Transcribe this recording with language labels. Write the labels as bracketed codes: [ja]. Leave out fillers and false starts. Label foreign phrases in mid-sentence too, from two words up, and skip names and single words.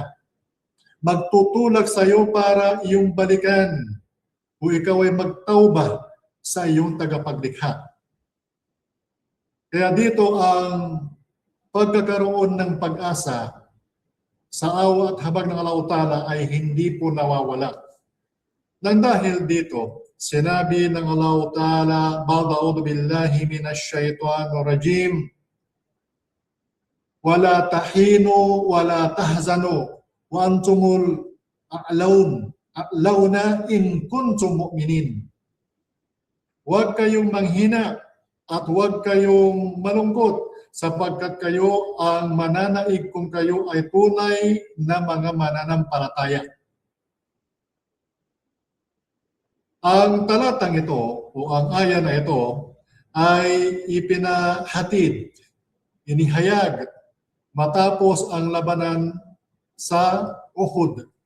[tl] Magtutulak sa iyo para iyong balikan o ikaw ay magtauba sa iyong tagapaglikha. Kaya dito ang pagkakaroon ng pag-asa sa awa at habag ng Allah Ta'ala ay hindi po nawawala. Nang dahil dito, sinabi ng Allah Ta'ala, [ar] "أعوذ بالله من الشيطان الرجيم ولا تهنوا ولا تحزنوا وأنتم الأعلون إن كنتم مؤمنين." [tl] Huwag kayong manghina at huwag kayong malungkot sapagkat kayo ang mananaig kung kayo ay tunay na mga mananampalataya. Ang talatang ito o ang aya na ito ay ipinahatid, inihayag matapos ang labanan sa Uhud.